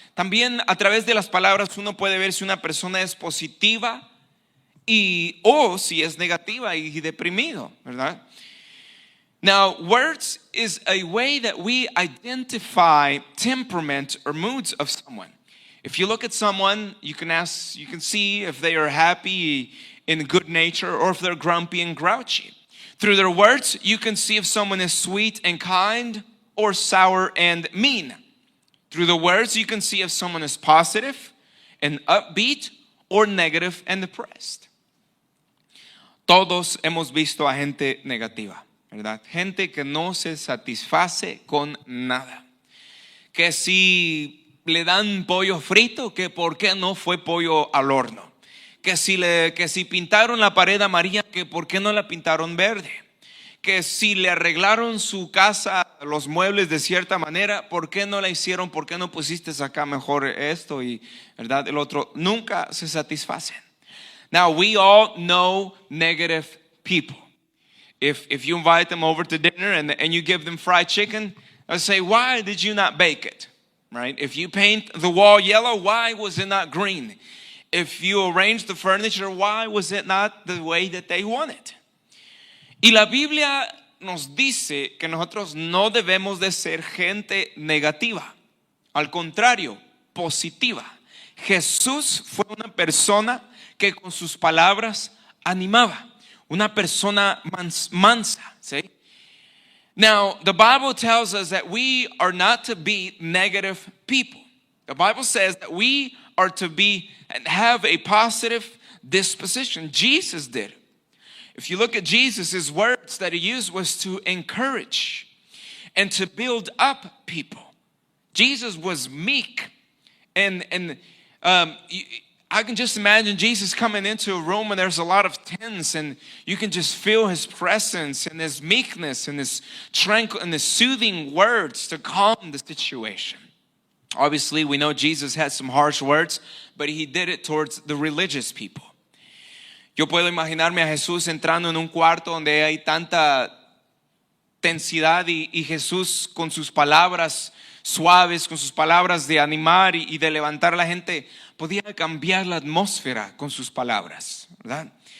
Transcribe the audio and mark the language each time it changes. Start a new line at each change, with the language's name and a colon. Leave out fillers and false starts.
Spanish: También a través de las palabras uno puede ver si una persona es positiva o si es negativa y deprimido, ¿verdad?
English: Now, words is a way that we identify temperament or moods of someone. If you look at someone, you can see if they are happy and good nature or if they're grumpy and grouchy. Through their words, you can see if someone is sweet and kind or sour and mean. Through the words, you can see if someone is positive and upbeat or negative and depressed.
Spanish: Todos hemos visto a gente negativa, ¿verdad? Gente que no se satisface con nada. Que si le dan pollo frito, que por qué no fue pollo al horno. Que si pintaron la pared amarilla, que por qué no la pintaron verde. Que si le arreglaron su casa, los muebles de cierta manera, ¿por qué no la hicieron? ¿Por qué no pusiste acá mejor esto y verdad el otro? Nunca se satisfacen.
English: Now we all know negative people. If you invite them over to dinner and you give them fried chicken, they'll say, why did you not bake it? Right? If you paint the wall yellow, why was it not green? If you arrange the furniture, why was it not the way that they want it?
Spanish: Y la Biblia nos dice que nosotros no debemos de ser gente negativa. Al contrario, positiva. Jesús fue una persona que con sus palabras animaba. Una persona mansa. ¿Sí?
English: Now, the Bible tells us that we are not to be negative people. The Bible says that we are to be and have a positive disposition. Jesus did. If you look at Jesus, his words that he used was to encourage and to build up people. Jesus was meek, and I can just imagine Jesus coming into a room and there's a lot of tents, and you can just feel his presence and his meekness and his tranquil and his soothing words to calm the situation. Obviously, we know Jesus had some harsh words, but he did it towards the religious people.
Spanish: Yo puedo imaginarme a Jesús entrando en un cuarto donde hay tanta tensidad y Jesús con sus palabras suaves, con sus palabras de animar y de levantar a la gente, podía cambiar la atmósfera con sus palabras, ¿verdad?